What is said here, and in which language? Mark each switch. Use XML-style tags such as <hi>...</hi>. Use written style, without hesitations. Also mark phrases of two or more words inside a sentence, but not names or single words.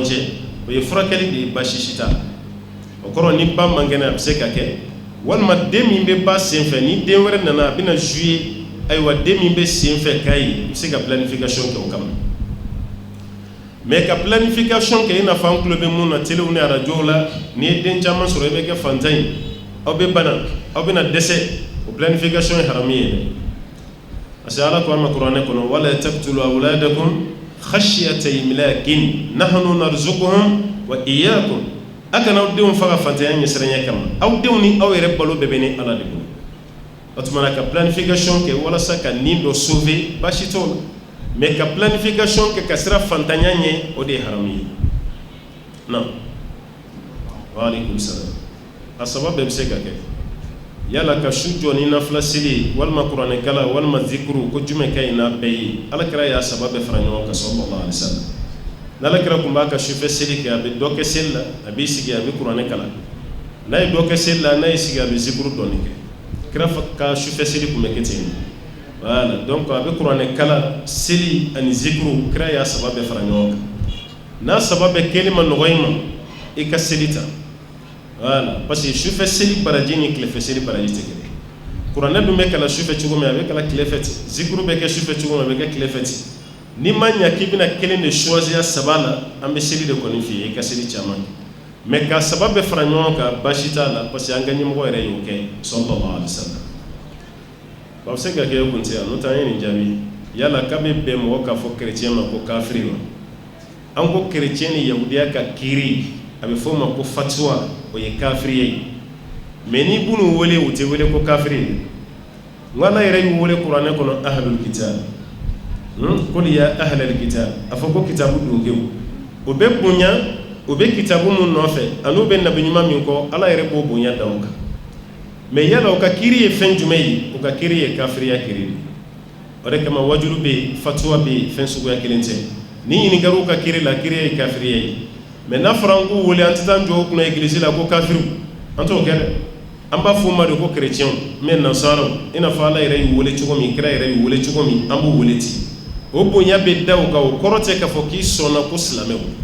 <bm>cɛ o ye furakɛli de ye baasi si t'a la o kɔrɔ ni ba man kɛnɛ a bɛ se ka kɛ walima den min bɛ ba senfɛ ni den wɛrɛ nana a bɛna jouer ayiwa den min bɛ senfɛ k'a ye i bɛ se ka planification kɛ o kama mais ka planification kɛ i n'a fɔ an tulo bɛ mun na telew ni arajow la n'i ye den caman sɔrɔ i bɛ kɛ fantan ye aw bɛ bana aw bɛna dɛsɛ o planification ye haramu ye dɛ</bm> <fr>parce que</fr> <bm>ala ko an ma kuranɛ kɔnɔ</bm> <ar>ولا تقتلوا أولادكم خشية إملاق نحن نرزقهم وإياكم</ar> <bm>a kana aw denw faga fantanya ɲɛsiranya kama aw denw ni aw yɛrɛ balo bɛɛ bɛ ni ala de bolo o tuma na ka planification kɛ walasa ka nin dɔ sauver baasi t'o la mais ka planification kɛ ka sira fantanya ɲɛ o de ye haramu ye na</bm> <ar>وعليكم السلام</ar> <bm>a saba bɛɛ bɛ se ka kɛ yala ka su jɔ ni nafila seli walima kuranɛ kala walima zikuru ko jumɛn ka ɲi n'a bɛɛ ye alakira y'a saba bɛɛ fara ɲɔgɔn kan</bm> <ar>صلى الله عليه وسلم</ar> <bm>n'alakira kun b'a ka sufɛ seli kɛ a bɛ dɔ kɛ seli la a b'i sigi a bɛ kuranɛ kala n'a ye dɔ kɛ seli la n'a y'i sigi a bɛ zikuru dɔɔni kɛ kira ka sufɛ seli kun bɛ kɛ ten</bm> <fr>voilà donc</fr> <bm>a bɛ kuranɛ kala seli ani zikru kira y'a saba bɛɛ fara ɲɔgɔn kan n'a saba bɛɛ kɛli ma nɔgɔ i ma i ka seli ta</bm> <fr>voilà parce que</fr> <bm>sufɛ seli baraji ni tilefɛ seli baraji tɛ kelen kuranɛ dun bɛ kala sufɛ cogo min a bɛ kala tilefɛ ten zikru bɛ kɛ sufɛ cogo min a bɛ kɛ tilefɛ ten ni ma ɲa k'i bɛna kelen</bm> <fr>de choisir</fr> <bm>saba la an bɛ seli de kɔni f'i ye i ka seli caman mais ka saba bɛɛ fara ɲɔgɔn kan baasi t'a la</bm> <fr>parce que</fr> <bm>an ka ɲɛmɔgɔ yɛrɛ y'o kɛ</bm> <ar>صلى الله عليه وسلم</ar> <bm>a bɛ se ka kɛ kun tɛ yan n'o tɛ an ye nin jaabi yala k'a bɛ bɛn mɔgɔ k'a fɔ chrétien ma ko kafiri ma an ko chrétien ni yahudiya ka kiiri a bɛ fɔ o ma ko fatuwa o ye kafiriya ye mais ni bunu wele u tɛ wele ko kafiri ye n ko ala yɛrɛ y'u wele kuranɛ kɔnɔ</bm> <ar>أهل الكتاب قل يا أهل الكتاب</ar> <bm>a fɔ ko kitabu dunkew o bɛ bonya o bɛ kitabu mun nɔfɛ an'u bɛ nabi ɲuman min kɔ ala yɛrɛ b'o bonya da o kan mais yala o ka kiiri ye fɛn jumɛn ye o ka kiiri ye kafiriya kiiri de o de kama wajulu bɛ yen fatuwa bɛ yen fɛn suguya kelen tɛ ni ɲininkaliw ka kiiri la kiiri ye kafiriya ye mais n'a fɔra an k'u wele an tɛ taa jɔ u kunna egilizi la ko kafiriw an t'o kɛ dɛ an b'a fɔ o ma de ko chrétienw mais nasaraw i n'a fɔ ala yɛrɛ y'u wele cogo min kira yɛrɛ y'u wele cogo min an b'u wele ten o bonya bɛ da o kan o kɔrɔ tɛ k'a fɔ k'i sɔnna ko silamɛw</bm>